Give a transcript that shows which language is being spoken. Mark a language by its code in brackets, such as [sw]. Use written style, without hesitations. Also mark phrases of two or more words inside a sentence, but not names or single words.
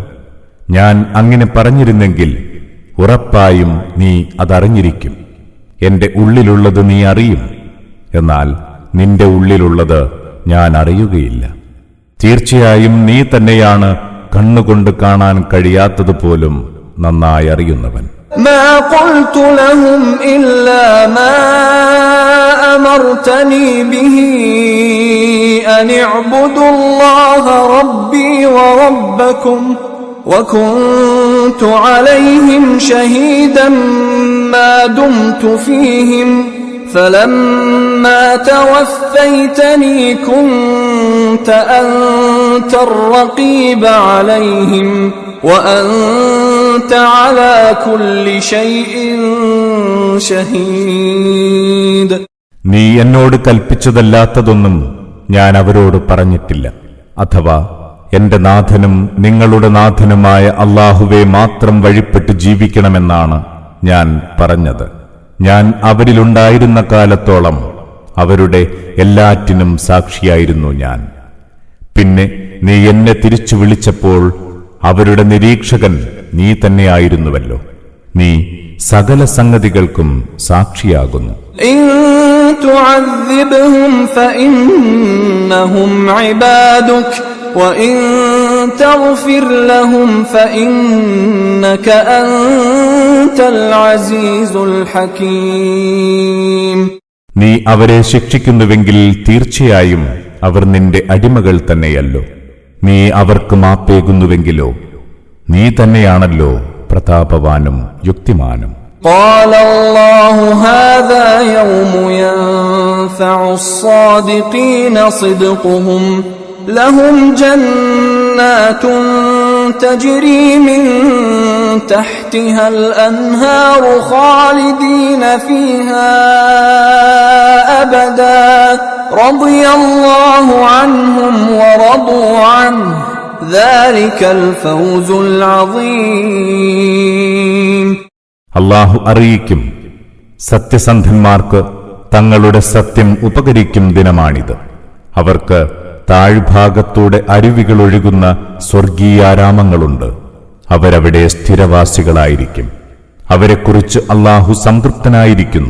[ml] ഞാൻ അങ്ങനെ പറഞ്ഞിരുന്നെങ്കിൽ ഉറപ്പായും നീ അതറിഞ്ഞിരിക്കും. എന്റെ ഉള്ളിലുള്ളത് നീ അറിയും, എന്നാൽ നിന്റെ ഉള്ളിലുള്ളത് ഞാൻ അറിയുകയില്ല. തീർച്ചയായും നീ തന്നെയാണ് കണ്ണുകൊണ്ട് കാണാൻ കഴിയാത്തതുപോലും നന്നായി അറിയുന്നവൻ. [ar] ما قلت لهم إلا ما أمرتني به أن اعبدوا الله ربي وربكم وكنت عليهم شهيدا ما دمت فيهم فلما توفيتني كنت أنت أنت الرقيب عليهم وأنت على كل شيء شهيد. [ml] നീ എന്നോട് കൽപ്പിച്ചതല്ലാത്തതൊന്നും ഞാൻ അവരോട് പറഞ്ഞിട്ടില്ല. അഥവാ എന്റെ നാഥനും നിങ്ങളുടെ നാഥനുമായ അല്ലാഹുവെ മാത്രം വഴിപ്പെട്ട് ജീവിക്കണമെന്നാണ് ഞാൻ പറഞ്ഞത്. ഞാൻ അവരിലുണ്ടായിരുന്ന കാലത്തോളം അവരുടെ എല്ലാറ്റിനും സാക്ഷിയായിരുന്നു ഞാൻ. പിന്നെ നീ എന്നെ തിരിച്ചു വിളിച്ചപ്പോൾ അവരുടെ നിരീക്ഷകൻ നീ തന്നെയായിരുന്നുവല്ലോ. നീ സകല സംഗതികൾക്കും സാക്ഷിയാകുന്നു. [ar] إن تعذبهم فإنهم عبادك وإن تغفر لهم فإنك أنت العزيز الحكيم. [ml] നീ അവരെ ശിക്ഷിക്കുന്നുവെങ്കിൽ തീർച്ചയായും അവർ നിന്റെ അടിമകൾ തന്നെയല്ലോ. നീ അവർക്ക് മാപ്പേകുന്നുവെങ്കിലോ നീ തന്നെയാണല്ലോ പ്രതാപവാനും യുക്തിമാനും. [ar] قال الله هذا يوم ينفع الصادقين صدقهم لهم جنات تجري من تحتها الأنهار خالدين فيها أبدا رضي الله عنهم ورضوا عنه ذلك الفوز العظيم. [ml] അല്ലാഹു അറിയിക്കും, സത്യസന്ധന്മാർക്ക് തങ്ങളുടെ സത്യം ഉപകരിക്കും ദിനമാണിത്. അവർക്ക് താഴ്ഭാഗത്തൂടെ അരുവികളൊഴുകുന്ന സ്വർഗീയാരാമങ്ങളുണ്ട്. അവരവിടെ സ്ഥിരവാസികളായിരിക്കും. അവരെക്കുറിച്ച് അല്ലാഹു സംതൃപ്തനായിരിക്കുന്നു.